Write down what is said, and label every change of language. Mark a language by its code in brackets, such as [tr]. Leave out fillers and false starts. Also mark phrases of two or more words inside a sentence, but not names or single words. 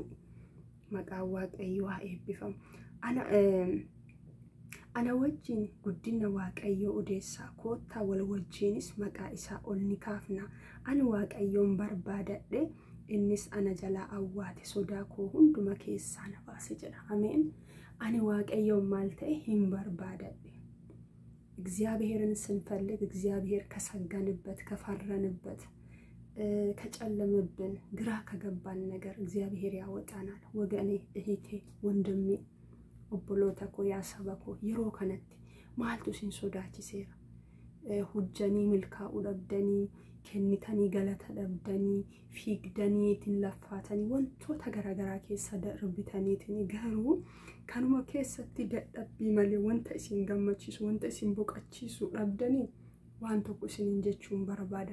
[om] Maqaan waaqayyoo haa eebbifamu. Ana wajjin guddina waaqayyoo odeessaa, koottaa wal wajjinis maqaa isaa ol ni kaafna. Ani waaqayyoon barbaadadhe, innis ana jalaa awwaate, sodaa koo hunduma keessaa na baase jedha. Ameen. Ani waaqayyoon maal ta'e? Hin barbaadadhe። [am] እግዚአብሔርን ስንፈልግ እግዚአብሔር ከሰገንበት ከፈረንበት ከጨለመብን ግራ ከገባን ነገር እግዚአብሔር ያወጣናል። ወገኔ እህቴ ወንድሜ [om] obboloota koo yaa saba koo yeroo kanatti maaltu isin sodaachiseera? Hujjanii milkaa'uu dhabdanii, kennitanii galata dhabdanii, fiigdanii ittiin laffaatanii wantoota garaagaraa keessa darbitaniitiin garuu kanuma keessatti dadhabbii malee wanta isin gammachiisu, wanta isin boqachiisu dhabdanii waan tokko isiniin jechuun barbaada.